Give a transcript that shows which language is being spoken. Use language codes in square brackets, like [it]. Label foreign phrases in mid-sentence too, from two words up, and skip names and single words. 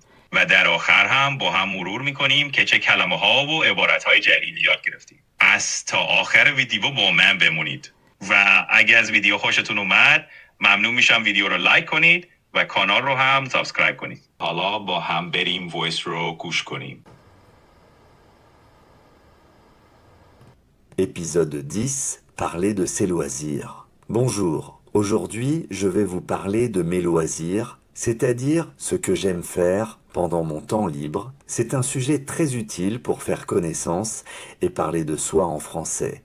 [fa] و در آخر هم با هم مرور میکنیم که چه کلمه ها و عبارت های جدیدی یاد گرفتیم. از تا آخر ویدیو با من بمونید. و اگه از ویدیو خوشتون اومد ممنون میشم ویدیو رو لایک کنید و کانال رو هم سابسکرایب کنید. حالا با هم بریم وایس رو گوش کنیم. [fr] Épisode 10, parler de ses loisirs. Bonjour, aujourd'hui je vais vous parler de mes loisirs, c'est-à-dire ce que j'aime faire pendant mon temps libre. C'est un sujet très utile pour faire connaissance et parler de soi en français.